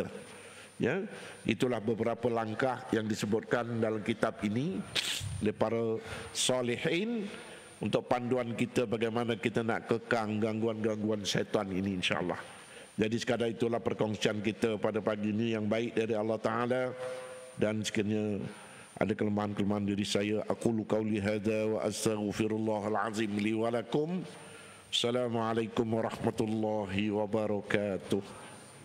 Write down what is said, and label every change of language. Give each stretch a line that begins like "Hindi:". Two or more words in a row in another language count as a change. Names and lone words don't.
Malay: Ya, itulah beberapa langkah yang disebutkan dalam kitab ini oleh para salihin untuk panduan kita bagaimana kita nak kekang gangguan-gangguan syaitan ini,
Arabic: إن شاء الله.
Malay: Jadi sekadar itulah perkongsian kita pada pagi ini yang baik dari Allah Ta'ala, dan sekiranya ada kelemahan-kelemahan diri saya,
Arabic: أقول قولي هذا وأستغفر الله العظيم لي ولكم. السلام عليكم ورحمة الله وبركاته.